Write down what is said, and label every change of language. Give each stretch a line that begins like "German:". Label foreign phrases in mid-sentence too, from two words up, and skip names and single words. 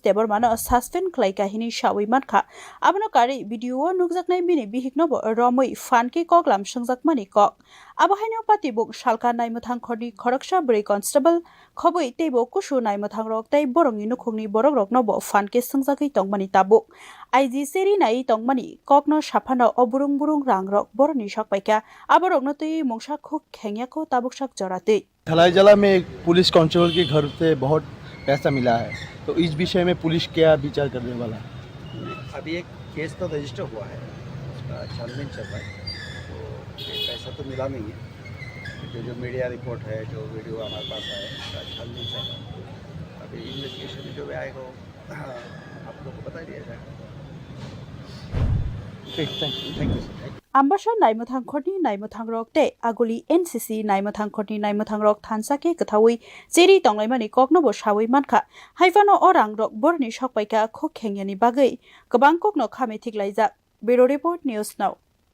Kok Borok: Debormano suspend khlaika hini shawi mankha abono kari video nukjaknai bini bihik no romoi fanke koklam sangjakmani kok abahaino patibuk salka naimuthang khorni khoroksa bri constable khoboi teibo kushu naimuthang rok tai borongni nukhungni borok rok no bo fanke sangjagui tongmani tabuk IG seri nai tongmani kokno saphano oburung rang rok boroni sakpaika aborok no tei mongsa khuk khengya ko tabuk sak jorate
Hindi: धलाई जला में एक पुलिस कांस्टेबल के घर से बहुत पैसा मिला है, तो इस विषय में पुलिस क्या विचार करने वाला है? अभी एक केस तो रजिस्टर हुआ है, उसका छानबीन चल रहा है, तो पैसा तो मिला नहीं है। जो मीडिया रिपोर्ट है, जो वीडियो हमारे पास आया है, उसका छानबीन चल रहा है। अभी इन्वेस्टिगेशन जो भी आएगा आप लोग को बता दिया जाएगा।
English: Thank you sir.
Kok Borok: Ambasha naimuthang khorni naimuthang rok te aguli NCC naimuthang khorni naimuthang rok thansake kathawi cheri tonglaimani kokno bo shawi mankha haifano orang rok borni sakpaika khok khengyani bagai kabang kokno khame thiklaijak Bureau Report News Now